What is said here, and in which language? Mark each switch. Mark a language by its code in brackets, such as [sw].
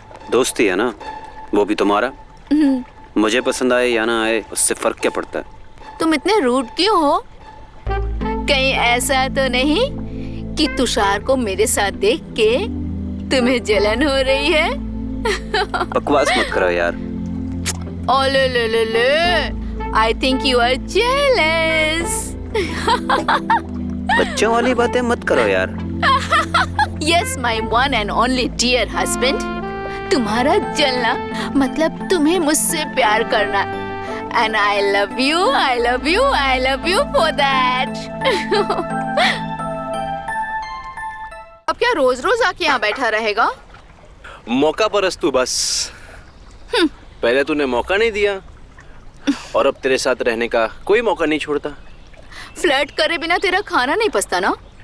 [hi] दोस्ती है ना, वो भी तुम्हारा। मुझे पसंद आए या ना आए उससे फर्क क्या पड़ता है? तुम इतने रूड क्यों हो? कहीं ऐसा तो नहीं कि तुषार को मेरे साथ देख के तुम्हें जलन हो रही है? बकवास मत करो यार। [en] ओले ले ले ले, I think you are jealous. [hi] बच्चों वाली बातें मत करो यार। [en] Yes, my one and only dear husband. [hi] तुम्हारा जलना मतलब तुम्हें मुझसे प्यार करना। [en] And I love you, I love you, I love you for that. [hi] अब क्या रोज रोज आके यहाँ बैठा रहेगा? मौका परस्त तू बस। पहले तूने मौका नहीं दिया और अब तेरे साथ रहने का कोई मौका नहीं छोड़ता। फ्लर्ट करे बिना तेरा खाना नहीं पचता ना?